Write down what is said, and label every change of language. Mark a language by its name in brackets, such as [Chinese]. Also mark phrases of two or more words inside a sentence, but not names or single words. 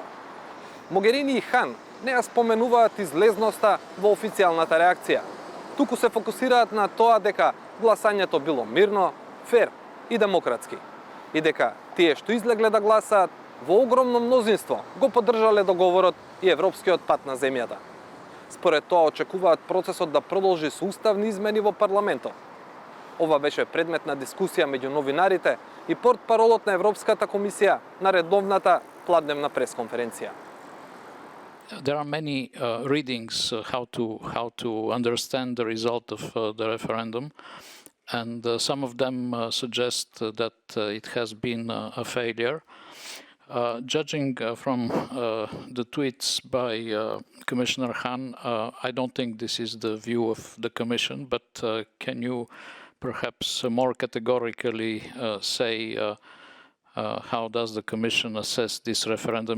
[Macedonian] Могерини и Хан не ја споменуваат излезноста во официјалната реакција, туку се фокусираат на тоа дека гласањето било мирно, фер и демократски, и дека тие што излегле да гласаат во огромно мнозинство го поддржале договорот и европскиот пат на земјата. Според тоа очекуваат процесот да продолжи со уставни измени во парламентот. Ова беше предмет на дискусија меѓу новинарите и портпаролот на Европската комисија на редовната пладневна пресконференција. [English] There are many readings how to understand the result of the referendum. and some of them suggest that it has been a failure. Judging from the tweets by Commissioner Hahn, I don't think this is the view of the Commission, but can you perhaps more categorically say how does the Commission assess this referendum?